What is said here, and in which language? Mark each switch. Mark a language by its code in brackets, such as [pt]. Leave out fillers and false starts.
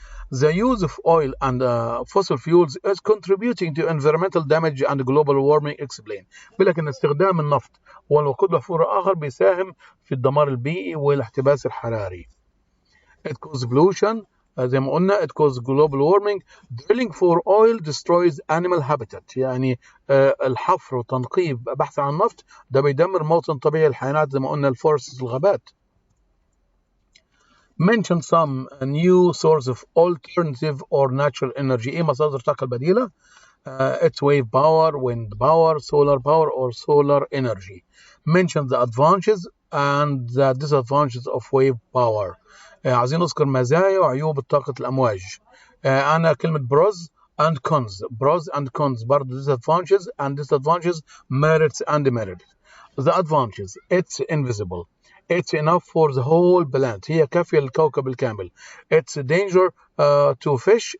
[en] The use of oil and fossil fuels is contributing to environmental damage and global warming. Explain. [ar] لكن استخدام النفط والوقود الأحفوري الآخر بيساهم في الدمار البيئي والاحتباس الحراري. [en] It causes pollution. [ar] زي ما قلنا [en] it causes global warming. Drilling for oil destroys animal habitat. [ar] يعني الحفر وتنقيب بحث عن النفط ده بيدمر موطن طبيعي الحيوانات زي ما قلنا الفورست الغابات. [en] Mention some new source of alternative or natural energy. [ar] ايه مصادر الطاقة البديلة؟ [en] It's wave power, wind power, solar power or solar energy. Mention the advantages and the disadvantages of wave power. [ar] عايزين نذكر مزايا وعيوب طاقة الأمواج. أنا كلمة [en] pros and cons برضه disadvantages and disadvantages, merits and demerits. The advantages: it's invisible. It's enough for the whole planet. [ar] هي كافية للكوكب الكامل. [en] It's danger to fish.